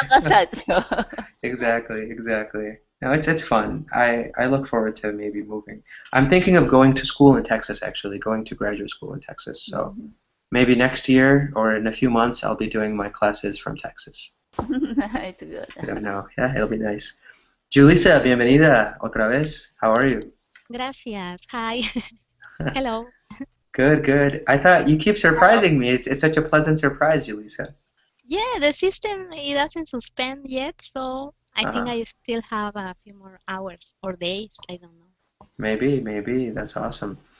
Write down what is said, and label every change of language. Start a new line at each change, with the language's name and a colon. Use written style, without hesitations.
English: avocado. Exactly. No, it's fun. I look forward to maybe moving. I'm thinking of going to school in Texas actually, going to graduate school in Texas. So maybe next year or in a few months I'll be doing my classes from Texas. It's good. I don't know. Yeah, it'll be nice.
Spanish: Julissa, bienvenida otra vez.
English: How are you?
Spanish: Gracias.
English: Hi. Hello. Good, good. I thought you keep surprising me. It's such a pleasant surprise, Julissa. Yeah, the system it doesn't suspend yet, so I think Uh, I still have a few more hours or days. I don't know. maybe. That's awesome.